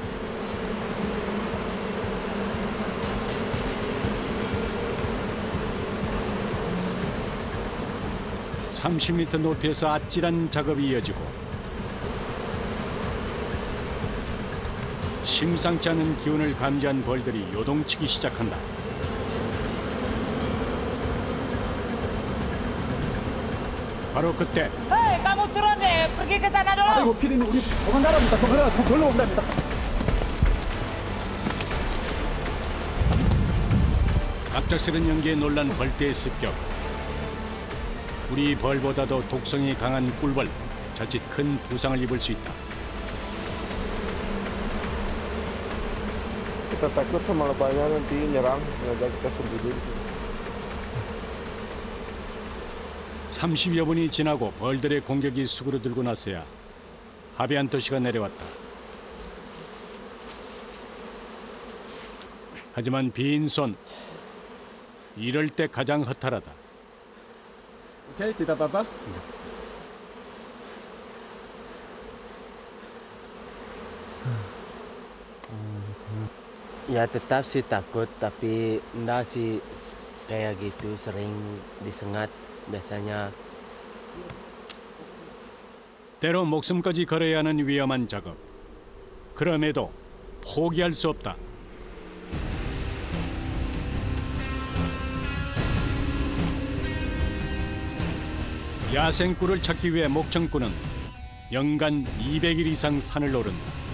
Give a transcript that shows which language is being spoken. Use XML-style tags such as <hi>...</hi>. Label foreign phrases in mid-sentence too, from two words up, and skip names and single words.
<ko>(30m) 높이에서 아찔한 작업이 이어지고 심상치 않은 기운을 감지한 벌들이 요동치기 시작한다. 바로 그때</ko> <id>Hei, kamu turun deh, pergi ke sana dulu.</id> <ko>아이고 피디님 우리 도망가랍니다. 도망가라. 절로 온답니다. 갑작스런 연기에 놀란 벌떼의 습격. 우리 벌보다도 독성이 강한 꿀벌, 자칫 큰 부상을 입을 수 있다.</ko> <id>Kita takut sama lebahnya nanti nyerang, ngajak kita sembunyi.</id> <ko>30여 분이 지나고 벌들의 공격이 수그러들고 나서야 하비안 토시가 내려왔다. 하지만 빈손, 이럴 때 가장 허탈하다.</ko> <id>Oke, tidak apa-apa. Ya tetap sih takut, tapi enggak sih kayak gitu sering disengat biasanya.</id> <ko>때로 목숨까지 걸어야 하는 위험한 작업. 그럼에도 포기할 수 없다. 야생꿀을 찾기 위해 목청꾼은 연간 200일 이상 산을 오른다.</ko>